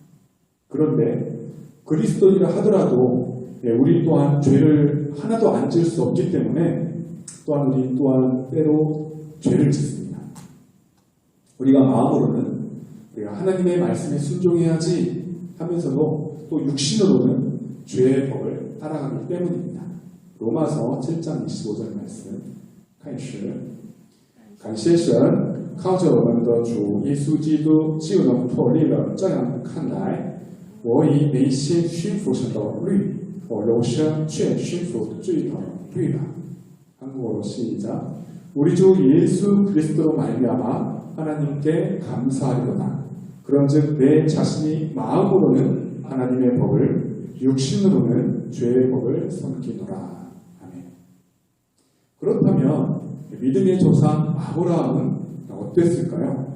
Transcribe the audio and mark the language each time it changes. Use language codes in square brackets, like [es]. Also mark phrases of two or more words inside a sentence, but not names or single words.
[ko] 그런데 그리스도인이라 하더라도 우리 또한 죄를 하나도 안 지을 수 없기 때문에 또한 우리 또한 때로 죄를 짓습니다. 우리가 마음으로는 우리가 하나님의 말씀에 순종해야지 하면서도 또 육신으로는 죄의 법을 따라가기 때문입니다. 로마서 7장 25절 말씀 [zh] 开始 感谢神，靠着我们的主耶稣基督就能脱离了。这样看来，我以内心驯服神的律，我肉身却驯服罪的律了。 [ko] 한국어로 시작. 우리 주 예수 그리스도로 말미암아 하나님께 감사하리로다. 그런즉 내 자신이 마음으로는 하나님의 법을, 육신으로는 죄의 법을 섬기노라. 아멘. 그렇다면 믿음의 조상 아브라함은 어땠을까요?